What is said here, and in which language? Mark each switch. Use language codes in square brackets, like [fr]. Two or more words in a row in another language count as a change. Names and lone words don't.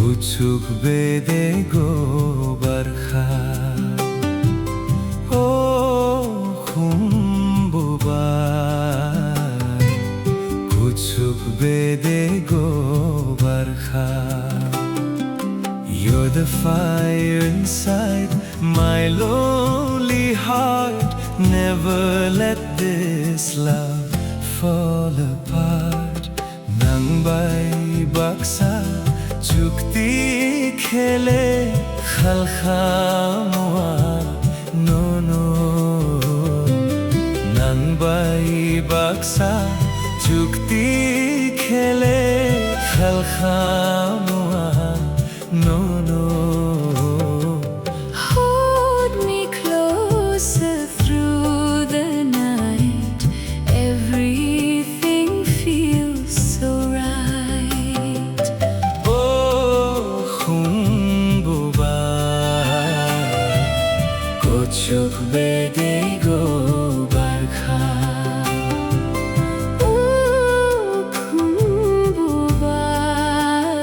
[trp] कुछुक बेदे गो बरखा ओ खुम्बुबार कुछुक बेदे गो बरखा [en] You're the fire inside my lonely heart Never let this love fall apart [trp] Nang bay baksa chukti khele khalkhamwa no no Nang bay baksa chukti khele khalkhamwa no no [en] Hold me closer through the night Everything feels so right [trp] Oh Khumbubar Kuchuk bede go barkha Oh Khumbubar